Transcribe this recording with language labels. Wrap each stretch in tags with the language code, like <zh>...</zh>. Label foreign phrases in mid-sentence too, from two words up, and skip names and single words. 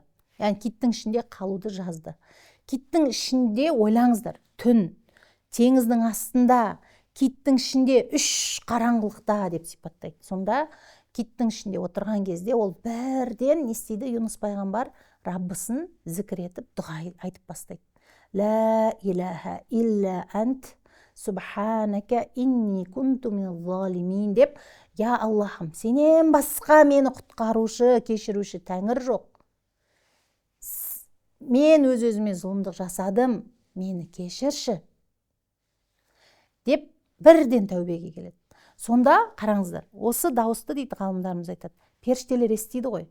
<kk>Яғни киттің ішінде қалуды жазды. Киттің ішінде, ойлаңыздар, түн, теңіздің астында, киттің ішінде 3 қараңғылықта деп сипаттайды. Сонда киттің ішінде отырған кезде ол бірден не істейді? Юнус пайғамбар Раббысын зікір етіп, дұға айтып бастайды.</kk> <ar>لا إله إلا أنت سبحانك إني كنت من الظالمين</ar> <kk>деп, я Аллахым, сенен басқа мені құтқарушы, кешіруші тәңір жоқ. Мен өз-өзіме зұлымдық жасадым, мені кешірші деп бірден тәубеге келеді. Сонда қараңыздар, осы дауысты дейді ғалымдарымыз айтады, періштелер естиді ғой.</kk>